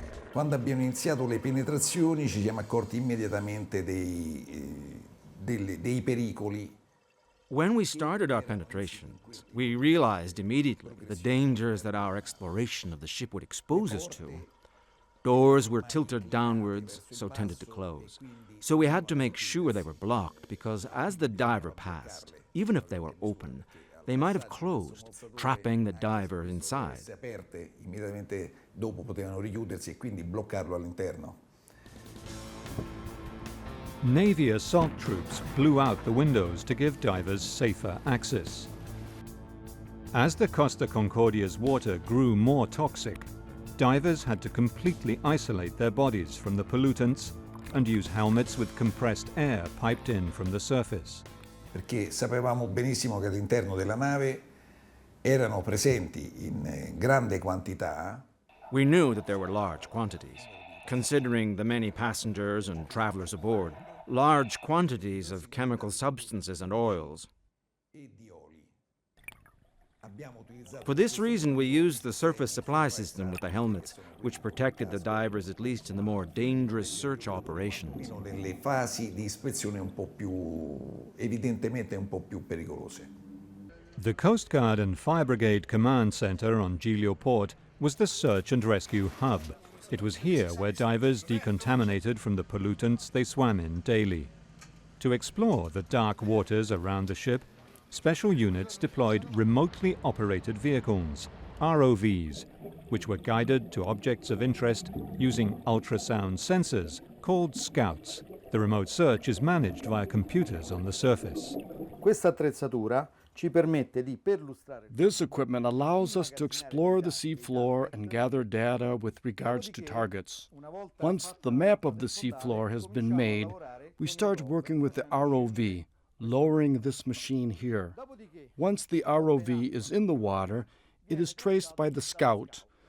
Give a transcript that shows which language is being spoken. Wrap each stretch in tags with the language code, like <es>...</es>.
<it>Quando abbiamo iniziato le penetrazioni ci siamo accorti immediatamente dei pericoli.</it> <en>When we started our penetrations, we realized immediately the dangers that our exploration of the ship would expose us to. Doors were tilted downwards, so tended to close. So we had to make sure they were blocked, because as the diver passed, even if they were open, they might have closed, trapping the diver inside.</en> <it>Immediatamente dopo potevano richiudersi e quindi bloccarlo all'interno.</it> <en>Navy assault troops blew out the windows to give divers safer access. As the Costa Concordia's water grew more toxic, divers had to completely isolate their bodies from the pollutants and use helmets with compressed air piped in from the surface.</en> <it>Perché sapevamo benissimo che all'interno della nave erano presenti in grande quantità.</it> <en>We knew that there were large quantities. Considering the many passengers and travelers aboard, large quantities of chemical substances and oils. For this reason, we used the surface supply system with the helmets, which protected the divers at least in the more dangerous search operations.</en> <it>Nelle fasi di ispezione evidentemente un po' più pericolose.</it> <en>The Coast Guard and Fire Brigade Command Center on Giglio Port was the search and rescue hub. It was here where divers decontaminated from the pollutants they swam in daily. To explore the dark waters around the ship, special units deployed remotely operated vehicles, ROVs, which were guided to objects of interest using ultrasound sensors called scouts. The remote search is managed via computers on the surface.</en> <it>Questa attrezzatura ci permette di perlustrare.</it> <en>This equipment allows us to explore the seafloor and gather data with regards to targets. Once the map of the seafloor has been made, we start working with the ROV, lowering this machine here. Once the ROV is in the water, it is traced by the scout.</en>